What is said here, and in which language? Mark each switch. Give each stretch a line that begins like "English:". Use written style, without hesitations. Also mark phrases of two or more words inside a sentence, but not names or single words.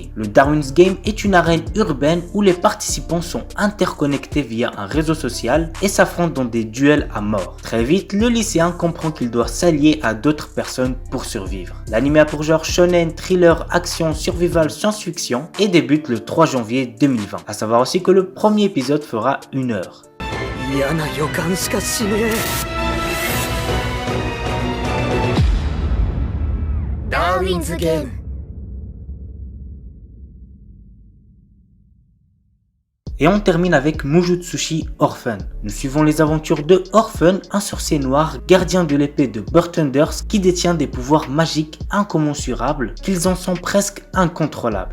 French: Le Darwin's Game est une arène urbaine où les participants sont interconnectés via un réseau social et s'affrontent dans des duels à mort. Très vite, le lycéen comprend qu'il doit s'allier à d'autres personnes pour survivre. L'anime a pour genre shonen, thriller, action, survival, science-fiction et débute le 3 janvier 2020. A savoir aussi que le premier épisode fera 1 heure.
Japanese: 嫌な予感しかしねえ。ダーウィンズゲーム。
French: Et on termine avec Mujutsushi Orphan. Nous suivons les aventures de Orphan, un sorcier noir, gardien de l'épée de Burtenders qui détient des pouvoirs magiques incommensurables, qu'ils en sont presque incontrôlables.